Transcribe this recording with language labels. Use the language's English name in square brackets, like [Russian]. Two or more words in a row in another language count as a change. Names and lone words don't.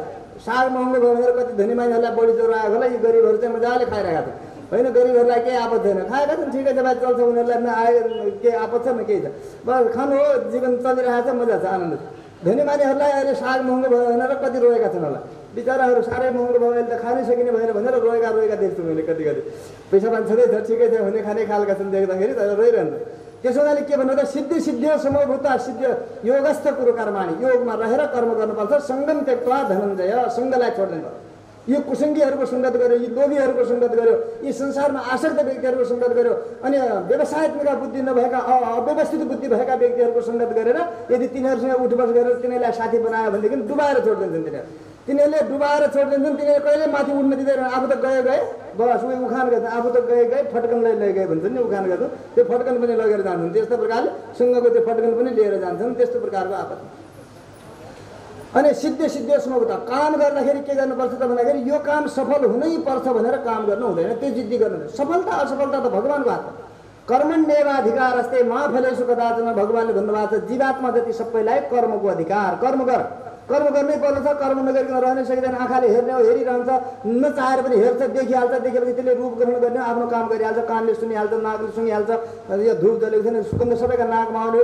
[Nepali] साग महँगो भयो भनेर कति धनी मान्छेहरूलाई बढी ज्वरो आएको होला यी गरिबहरू चाहिँ मजाले खाइरहेका थिए होइन गरिबहरूलाई केही आपत छैन खाएका छन् ठिकै छ भाइ चल्छ उनीहरूलाई नआए केही आपत छ न केही छ बस खानु हो जीवन चलिरहेको छ मजा छ आनन्द छ। धनी मान्छेहरूलाई अहिले साग महँगो भयो भनेर कति रोएका छन् होला बिचराहरू साह्रै महँगो भयो अहिले त खानै सकिने भएन भनेर रोएका देख्छु मैले कति पैसा पानी छँदैछ ठिकै छ हुने खाने खालका छन् देख्दाखेरि तर रोइरहन्छ। त्यसो हुनाले के भन्नु त [Sanskrit] सिद्धि सिद्धियो समभूता सिद्ध योगस्थ कुरु कर्माणि [Nepali] योगमा रहेर कर्म गर्नुपर्छ। [Sanskrit] सङ्गम त्यक्त्वा धनञ्जय [Nepali] सङ्गलाई छोड्दैन यो कुसङ्गीहरूको सङ्गत गर्यो, यी लोभीहरूको सङ्गत गर्यो, यी संसारमा आसक्त व्यक्तिहरूको सङ्गत गर्यो, अनि व्यवसायत्मक बुद्धि नभएका अव्यवस्थित बुद्धि भएका व्यक्तिहरूको सङ्गत गरेर यदि तिनीहरूसँग उठबस गरेर तिनीहरूलाई साथी बनायो भनेदेखि डुबाएर छोडिदिन्छन्। तिनीहरूले डुबाएर छोडिदिन्छन्। तिनीहरू कहिले माथि उठ्न दिँदैन। आफू त गए बस उयो उखान गर्छ, आफू त गए फटकनलाई लैगए भन्छन् नि, उखान गर्छ, त्यो फटकन पनि लगेर जान्छन्। त्यस्तो प्रकारले सँगको त्यो फटकन पनि लिएर जान्छन्। त्यस्तो प्रकारको आपत। अनि सिद्धियोसम्म उता काम गर्दाखेरि के गर्नुपर्छ त भन्दाखेरि यो काम सफल हुनै पर्छ भनेर काम गर्नु हुँदैन, त्यो जिद्दी गर्नु हुँदैन। सफलता असफलता त भगवानको हातमा। [Sanskrit] कर्मण्येवाधिकारस्ते मा फलेषु कदाचन, [Nepali] भगवानले भन्नुभएको छ जीवात्मा जति सबैलाई कर्मको अधिकार। कर्म गर्नै पर्छ। कर्म नगरिकन रहनै सकिँदैन। आँखाले हेर्ने हो, हेरिरहन्छ, नचाहेर पनि हेर्छ, देखिहाल्छ, देखेपछि त्यसले रूप ग्रहण गर्ने आफ्नो काम गरिहाल्छ। कानले सुनिहाल्छ, नाकले सुनिहाल्छ। यो धुप जलेको छैन, सुगन्ध सबैका नाकमा आउने हो।